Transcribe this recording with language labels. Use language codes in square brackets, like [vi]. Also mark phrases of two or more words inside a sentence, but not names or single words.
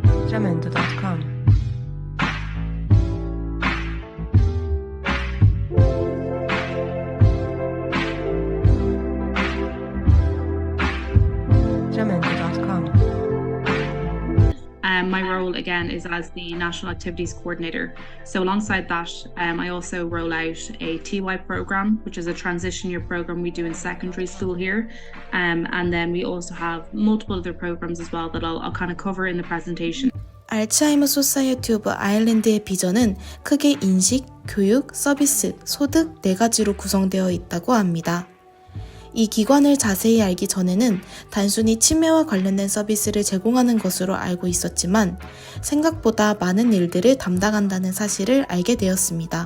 [en] jamendo.com. jamendo.com. My role again is as the National Activities Coordinator. So alongside that, I also roll out a TY program, which is a transition year program we do in secondary school here. And then we also have multiple other programs as well that I'll kind of cover in the presentation. [ko] 알츠하이머 소사이어티 오브 아일랜드의 비전은 크게 인식, 교육, 서비스, 소득 4가지로 구성되어 있다고 합니다. 이 기관을 자세히 알기 전에는 단순히 치매와 관련된 서비스를 제공하는 것으로 알고 있었지만 생각보다 많은 일들을 담당한다는 사실을 알게 되었습니다.